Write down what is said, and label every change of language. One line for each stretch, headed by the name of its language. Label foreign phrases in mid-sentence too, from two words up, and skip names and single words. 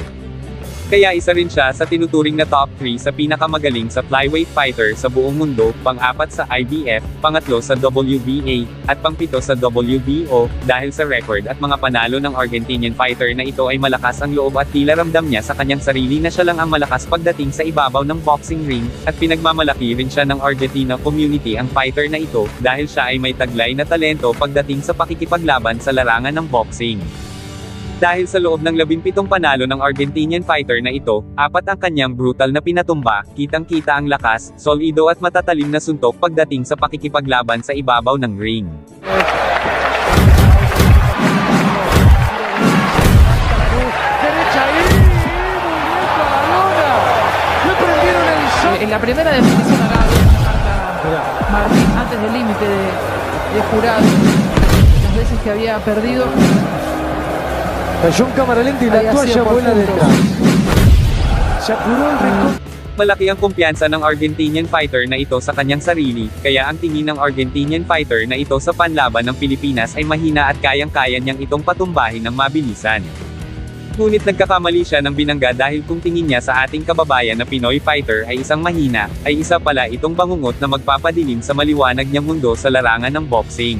Filipino: Kaya isa rin siya sa tinuturing na top 3 sa pinakamagaling sa
English: flyweight fighter
Filipino: sa buong mundo, pang-4 sa IBF, pangatlo sa WBA, at pang-7 sa WBO, dahil sa record at mga panalo ng
English: Argentinian fighter
Filipino: na ito ay malakas ang loob at tila ramdam niya sa kanyang sarili na siya lang ang malakas pagdating sa ibabaw ng
English: boxing ring,
Filipino: at pinagmamalaki rin siya ng Argentina community ang fighter na ito, dahil siya ay may taglay na talento pagdating sa pakikipaglaban sa larangan ng boxing. Dahil sa loob ng 17 panalo ng
English: Argentinian fighter
Filipino: na ito, 4 ang kanyang brutal na pinatumba, kitang-kita ang lakas, solido at matatalim na suntok pagdating sa pakikipaglaban sa ibabaw ng ring.
Spanish: En la primera definición acá Martín antes del límite de jurado, las veces que había perdido. Cayó en cámara lenta y la toalla vuela detrás. Se apuró el rincón.
Filipino: Malaki ang kumpiyansa ng
English: Argentinian fighter
Filipino: na ito sa kanyang sarili, kaya ang tingin ng
English: Argentinian fighter
Filipino: na ito sa panlaban ng Pilipinas ay mahina at kayang-kaya niyang itong patumbahin ng mabilisan. Ngunit nagkakamali siya ng binangga dahil kung tingin niya sa ating kababayan na Pinoy fighter ay isang mahina, ay isa pala itong bangungot na magpapadilim sa maliwanag niyang mundo sa larangan ng boxing.